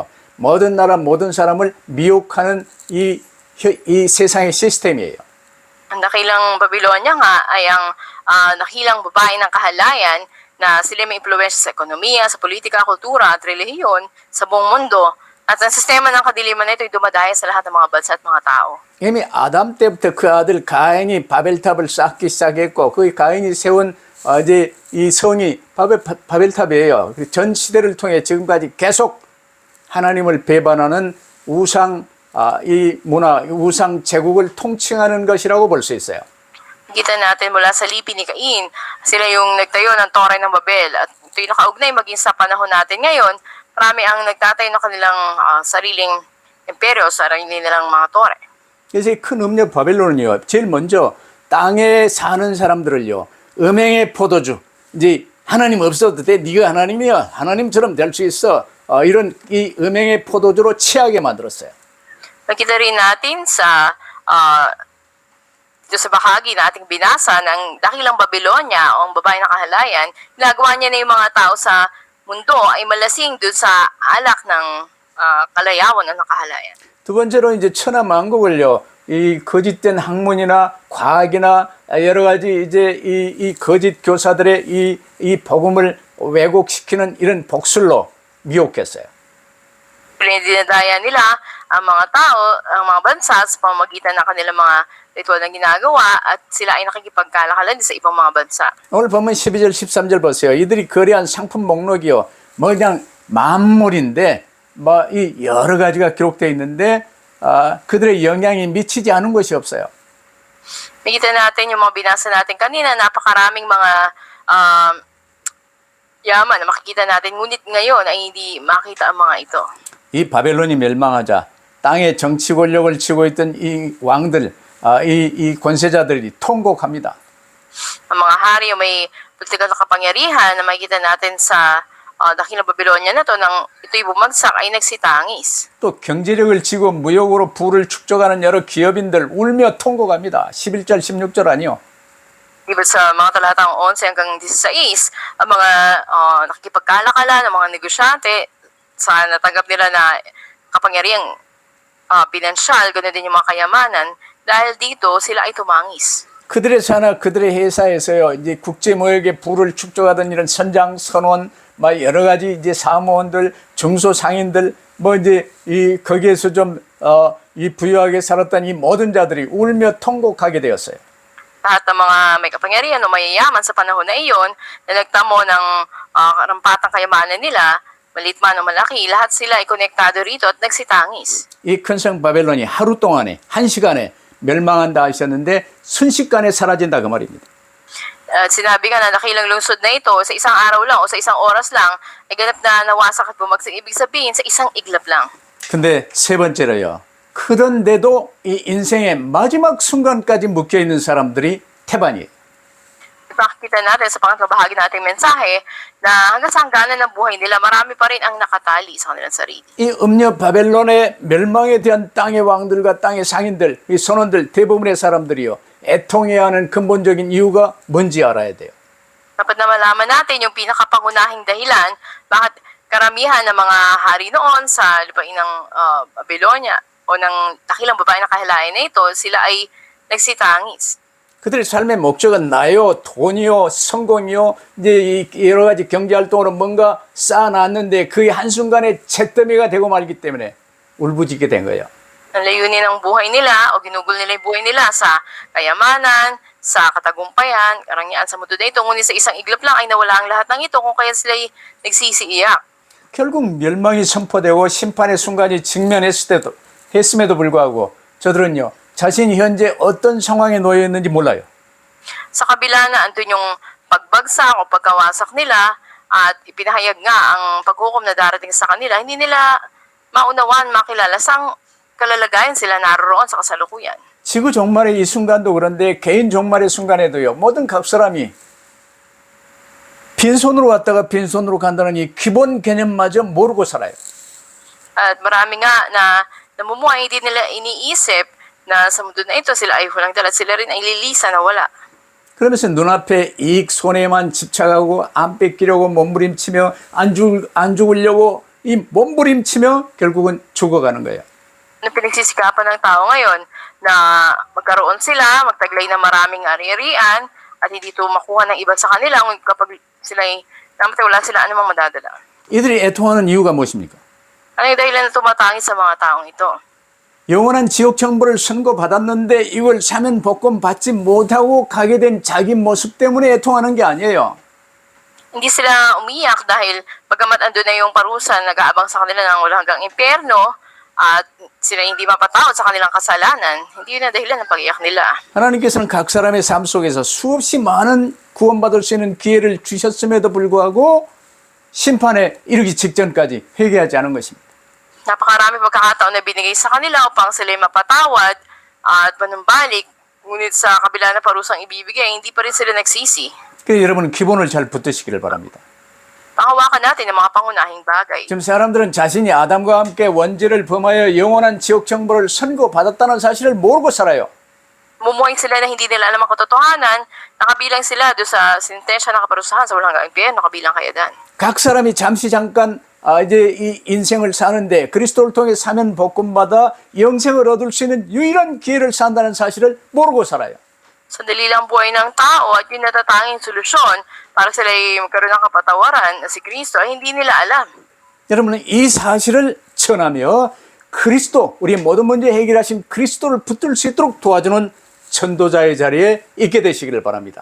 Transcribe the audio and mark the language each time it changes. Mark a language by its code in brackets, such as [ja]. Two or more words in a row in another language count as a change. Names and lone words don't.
[ko] 모든 나라, 모든 사람을 미혹하는 이 세상의 시스템이에요. [tl] Ang dakilang Babylonia nga ay ang dakilang babae ng kahalayan na sila may impluwensya sa ekonomiya, sa politika, kultura at relihiyon sa buong mundo. At ang sistema ng kadiliman na ito ay dumadaya sa lahat ng mga bansa at mga tao. [ko] 이미 아담 때부터 그 아들 가인이 바벨탑을 쌓기 시작했고 그 가인이 세운 이제 이 성이 바벨탑이에요. 전 시대를 통해 지금까지 계속 하나님을 배반하는 우상 이 문화, 우상 제국을 통칭하는 것이라고 볼 수 있어요. [tl] Kita natin mula sa lipi ni Cain, sila yung nagtayo ng Tore ng Babel. At ito'y nakaugnay maging sa panahon natin ngayon, marami ang nagtatayo ng kanilang sariling imperyo, sarili nilang mga tore. [ko] 그래서 이 큰 음녀 바벨론은요, 제일 먼저 땅에 사는 사람들을요, 음행의 포도주, 이제 하나님 없어도 돼, 네가 하나님이야, 하나님처럼 될 수 있어, 이런 이 음행의 포도주로 취하게 만들었어요. [tl] Nakita rin natin sa dito sa bahagi na ating binasa ng dakilang Babylonia o ang babae ng kahalayan, ginagawa niya na yung mga tao sa mundo ay malasing doon sa alak ng kalayawan o ng kahalayan. [ko] 두 번째로 이제 천하만국을요, 이 거짓된 학문이나 과학이나 여러 가지 이제 이 거짓 교사들의 이 복음을 왜곡시키는 이런 복술로 미혹했어요. [tl] Dinadaya nila ang mga tao, ang mga bansa sa pamamagitan ng kanilang mga ritual na ginagawa at sila ay nakikipagkalakalan sa ibang mga bansa. [ko] 오늘 보면 12절 13절 보세요. 이들이 거래한 상품 목록이요, 뭐 그냥 만물인데 뭐 이 여러 가지가 기록되어 있는데 그들의 영향이 미치지 않은 것이 없어요. [tl] Nakita natin yung mga binasa natin kanina, napakaraming mga yaman na makikita natin, ngunit ngayon ay hindi makita ang mga ito. [ko] 이 바벨론이 멸망하자 땅에 정치 권력을 쥐고 있던 이 왕들, 이 권세자들이 통곡합니다. [tl] Ang mga hari o may politikal na kapangyarihan na makikita natin sa dakilang Babylonia na to, nang ito'y bumagsak ay nagsitangis. [ko] 또 경제력을 쥐고 무역으로 부를 축적하는 여러 기업인들 울며 통곡합니다. 11절 16절 아니요. [tl] Diba sa mga talatang 11 hanggang 16, ang mga nakikipagkalakalan, ang mga negosyante, sa natanggap nila na kapangyarihang pinansyal, ganoon din yung mga kayamanan, dahil dito sila ay tumangis. [ko] 그들의 사나 그들의 회사에서요, 이제 국제 무역에 부를 축적하던 이런 선장 선원, 막 여러 가지 이제 사무원들, 중소상인들, 뭐 이제 이 거기에서 좀 이 부유하게 살았던 이 모든 자들이 울며 통곡하게 되었어요. [tl] Lahat ng mga may kapangyarihan o mayayaman sa panahon na iyon, na nagtamo ng karampatang kayamanan nila, maliit man o malaki, lahat sila ay konektado rito at nagsitangis. [ko] 이 큰 성 바벨론이 하루 동안에, 한 시간에 멸망한다 하셨는데 순식간에 사라진다 그 말입니다. [tl] Sinabi nga na dakilang lungsod na ito, sa isang araw lang o sa isang oras lang, ay ganap na nawasak at bumagsak. Ibig sabihin, sa isang iglap lang. [ko] 근데 세 번째로요, 그런데도 이 인생의 마지막 순간까지 묶여있는 사람들이 태반이에요. [tl] Ipakita natin sa pangatlong bahagi nating mensahe na hanggang sa hangganan ng buhay nila, marami pa rin ang nakatali sa kanilang sarili. [ko] 이 음녀 바벨론의 멸망에 대한 땅의 왕들과 땅의 상인들, 이 선원들, 대부분의 사람들이요, 애통해야 하는 근본적인 이유가 뭔지 알아야 돼요. [tl] Dapat na malaman natin yung pinakapangunahing dahilan bakit karamihan ng mga hari noon sa lupain ng Babylonia o ng dakilang babae na kahilain na ito, sila ay nagsitangis. [ko] 그들의 삶의 목적은 나요, 돈이요, 성공이요, 이제 이 여러 가지 경제 활동으로 뭔가 쌓아놨는데 그게 한순간에 잿더미가 되고 말기 때문에 울부짖게 된 거예요. [tl] Ang layunin ng buhay nila o ginugol nila yung buhay nila sa kayamanan, sa katagumpayan, karangyaan sa mundo na ito. Ngunit sa isang iglap lang ay nawala ang lahat ng ito kung kaya sila ay nagsisiiyak. [ko] 결국 멸망이 선포되고 심판의 순간이 했음에도 불구하고 저들은요, 자신이 현재 어떤 상황에 놓여 있는지 몰라요. [tl] Sa kabila na andun yung pagbagsak o pagkawasak nila at ipinahayag nga ang paghukom na darating sa kanila, hindi nila maunawaan, makilala sang kalalagayan sila naroon sa kasalukuyan. [ko] 지구 종말의 이 순간도 그런데 개인 종말의 순간에도요, 모든 각 사람이 빈손으로 왔다가 빈손으로 간다는 이 기본 개념마저 모르고 살아요. [tl] At marami nga na namumuhay, hindi nila iniisip na sa mundo na ito sila ay walang dala at sila rin ay lilisa na wala. [ko] 그러면서 눈앞에 이익 손해만 집착하고 안 뺏기려고 몸부림치며 안 죽으려고 이 몸부림치며 결국은 죽어가는 거예요. [tl] Na pinagsisikapan ng tao ngayon na magkaroon sila, magtaglay ng maraming ari-arian at hindi ito makuha ng iba sa kanila kapag sila ay namatay, wala sila anumang madadala. [ko] 이들이 애통하는 이유가 무엇입니까? [tl] Ano yung dahilan na tumatangis sa mga taong ito? [ko] 영원한 지옥 정보를 선고받았는데 이걸 사면 복권 받지 못하고 가게 된 자기 모습 때문에 애통하는 게 아니에요. [tl] Hindi sila umiyak dahil bagamat andun na yung parusa, nag-aabang sa kanila ng walang hanggang impyerno at sila hindi mapatawad sa kanilang kasalanan, hindi yun ang dahilan ng pag-iyak nila. [ko] 하나님께서는 각 사람의 삶 속에서 수없이 많은 구원받을 수 있는 기회를 주셨음에도 불구하고 심판에 이르기 직전까지 회개하지 않은 것입니다. [tl] Napakarami pagkakataon na binigay sa kanila upang sila mapatawad at manumbalik, ngunit sa kabila na parusang ibibigay, hindi pa rin sila nagsisi. [ko] 그래서 여러분은 기본을 잘 붙드시기를 바랍니다. [tl] Panghawakan natin ang mga pangunahing bagay. [ko] 지금 사람들은 자신이 아담과 함께 원죄를 범하여 영원한 지옥 정보를 선고받았다는 사실을 모르고 살아요. [tl] Mumuhay sila na hindi nila alam ang katotohanan, nakabilang sila doon sa sentensya na kaparusahan sa walang hanggang impyerno, kabilang kayadan. [ko] 각 사람이 잠시 잠깐 이제 이 인생을 사는데 그리스도를 통해 사면 복권받아 영생을 얻을 수 있는 유일한 기회를 산다는 사실을 모르고 살아요. [tl] Sandali lang buhay ng tao at yung natatanging solusyon para sila ay magkaroon ng kapatawaran na si Kristo ay hindi nila alam. [ko] 여러분은 이 사실을 전하며 그리스도, 우리의 모든 문제 해결하신 그리스도를 붙들 수 있도록 도와주는 전도자의 자리에 있게 되시기를 바랍니다.